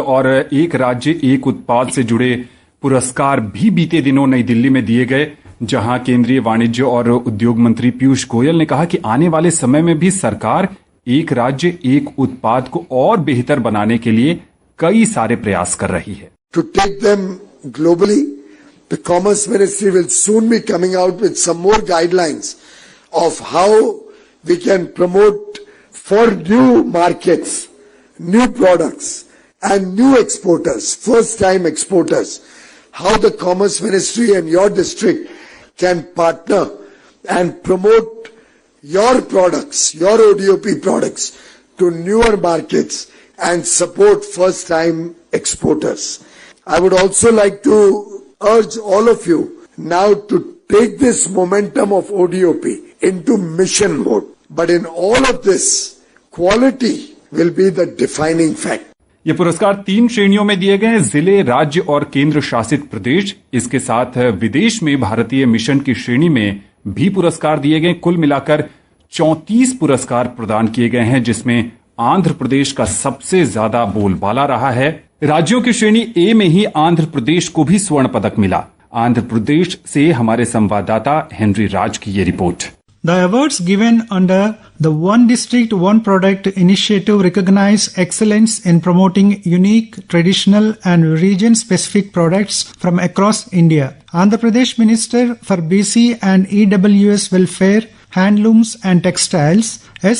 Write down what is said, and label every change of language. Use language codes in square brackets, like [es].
[hi] और एक राज्य एक उत्पाद से जुड़े पुरस्कार भी बीते दिनों नई दिल्ली में दिए गए, जहां केंद्रीय वाणिज्य और उद्योग मंत्री पीयूष गोयल ने कहा कि आने वाले समय में भी सरकार एक राज्य एक उत्पाद को और बेहतर बनाने के लिए कई सारे प्रयास कर रही है। [en] To take them globally, the Commerce Ministry will soon be coming out with some more guidelines of how we can promote for new markets, new products and new exporters, first-time exporters, how the Commerce Ministry and your district can partner and promote your products, your ODOP products to newer markets and support first-time exporters. I would also like to urge all of you now to take this momentum of ODOP into mission mode. But in all of this, quality will be the defining fact. [hi] ये पुरस्कार 3 श्रेणियों में दिए गए हैं, जिले, राज्य और केंद्र शासित प्रदेश। इसके साथ विदेश में भारतीय मिशन की श्रेणी में भी पुरस्कार दिए गए। कुल मिलाकर 34 पुरस्कार प्रदान किए गए हैं, जिसमें आंध्र प्रदेश का सबसे ज्यादा बोलबाला रहा है। राज्यों की श्रेणी ए में ही आंध्र प्रदेश को भी स्वर्ण पदक मिला। आंध्र प्रदेश से हमारे संवाददाता हेनरी राज की ये report. [en] The awards given under the One District, One Product initiative recognize excellence in promoting unique, traditional and region-specific products from across India. Andhra Pradesh Minister for BC and EWS Welfare, Handlooms and Textiles, S.